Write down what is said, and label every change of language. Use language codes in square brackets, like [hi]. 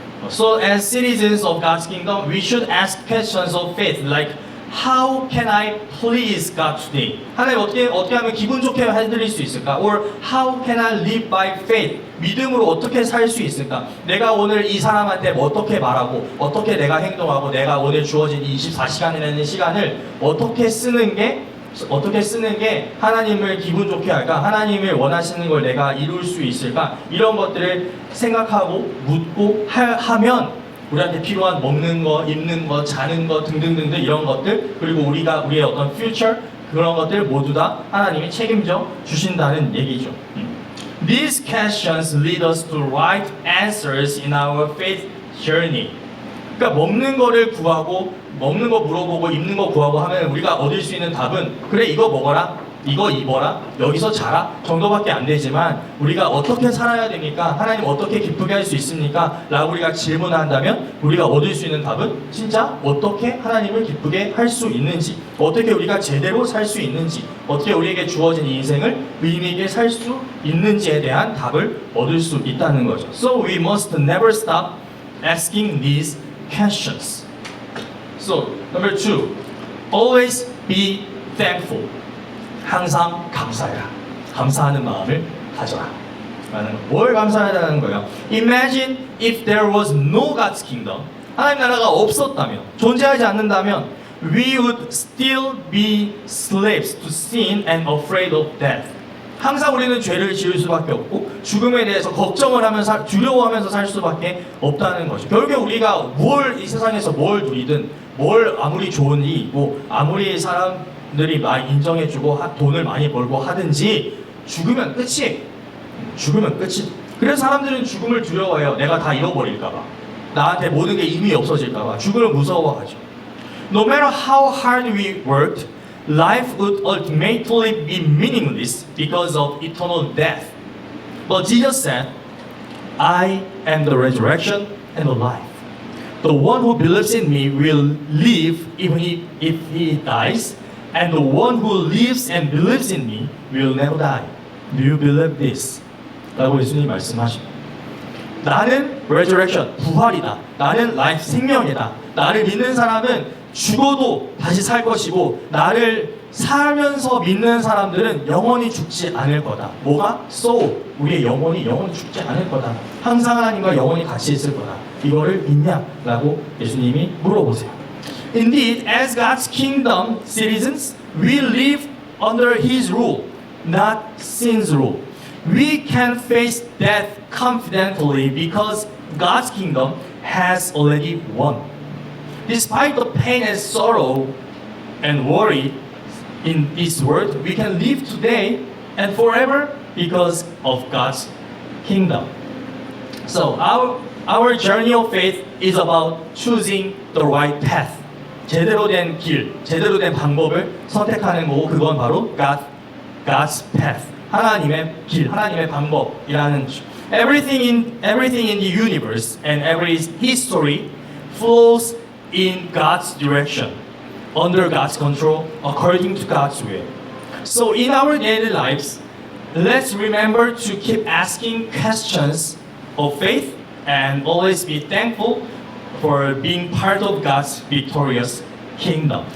[en] So as citizens of God's kingdom, we should ask questions of faith like How can I please God today? [ko] 하나님 어떻게 하면 기분 좋게 해드릴 수 있을까? [en] Or how can I live by faith? [ko] 믿음으로 어떻게 살 수 있을까? 내가 오늘 이 사람한테 어떻게 말하고 어떻게 내가 행동하고 내가 오늘 주어진 24시간이라는 시간을 어떻게 쓰는 게 하나님을 기분 좋게 할까? 하나님을 원하시는 걸 내가 이룰 수 있을까? 이런 것들을 생각하고 묻고 하면 우리한테 필요한 먹는 거, 입는 거, 자는 거 등등등등 이런 것들, 그리고 우리의 어떤 future 그런 것들 모두 다 하나님이 책임져 주신다는 얘기죠. [en] These questions lead us to right answers in our faith journey. [ko] 그러니까 먹는 거를 구하고, 먹는 거 물어보고, 입는 거 구하고 하면 우리가 얻을 수 있는 답은 그래 이거 먹어라, 이거 입어라, 여기서 자라 정도밖에 안 되지만 우리가 어떻게 살아야 됩니까? 하나님 어떻게 기쁘게 할 수 있습니까? 라고 우리가 질문한다면 우리가 얻을 수 있는 답은 진짜 어떻게 하나님을 기쁘게 할 수 있는지, 어떻게 우리가 제대로 살 수 있는지, 어떻게 우리에게 주어진 인생을 의미 있게 살 수 있는지에 대한 답을 얻을 수 있다는 거죠. [en] So we must never stop asking these questions. So, number 2. Always be thankful. [ko] 항상 감사해라. 감사하는 마음을 가져라. 뭘 감사하라는 거예요? [en] Imagine if there was no God's kingdom. [ko] 하나님 나라가 없었다면, 존재하지 않는다면, [en] we would still be slaves to sin and afraid of death. [ko] 항상 우리는 죄를 지을 수밖에 없고 죽음에 대해서 걱정을 하면서 두려워하면서 살 수밖에 없다는 거죠. 결국 우리가 이 세상에서 뭘 누리든 뭘 아무리 좋은 일이 있고 아무리 사람들이 많이 인정해주고 돈을 많이 벌고 하든지 죽으면 끝이. 죽으면 끝이. 그래서 사람들은 죽음을 두려워해요. 내가 다 잃어버릴까봐. 나한테 모든 게 의미 없어질까봐. 죽음을 무서워하죠. [en] No matter how hard we worked, life would ultimately be meaningless because of eternal death. But Jesus said, I am the resurrection and the life. The one who believes in me will live even if he dies, and the one who lives and believes in me will never die. Do you believe this? [ko] 라고 예수님이 말씀하십니다. 나는 resurrection, 부활이다. 나는 life, 생명이다. 나를 믿는 사람은 죽어도 다시 살 것이고 나를 살면서 믿는 사람들은 영원히 죽지 않을 거다. 뭐가? soul, 우리의 영혼이 죽지 않을 거다. 항상 하나님과 영원히 같이 있을 거다. 이거를 믿냐? 라고 예수님이 물어보세요. [en] Indeed, as God's kingdom citizens, we live under His rule, not sin's rule. We can face death confidently because God's kingdom has already won. Despite the pain and sorrow and worry in this world, we can live today and forever because of God's kingdom. So our journey of faith is about choosing the right path. [ko] 제대로 된 길, 제대로 된 방법을 선택하는 거고 그건 바로 [en] God's path. [ko] 하나님의 길, 하나님의 방법이라는 [en] everything in the universe and every history flows in God's direction, under God's control, according to God's will. So in our daily lives, let's remember to keep asking questions of faith and always be thankful for being part of God's victorious kingdom.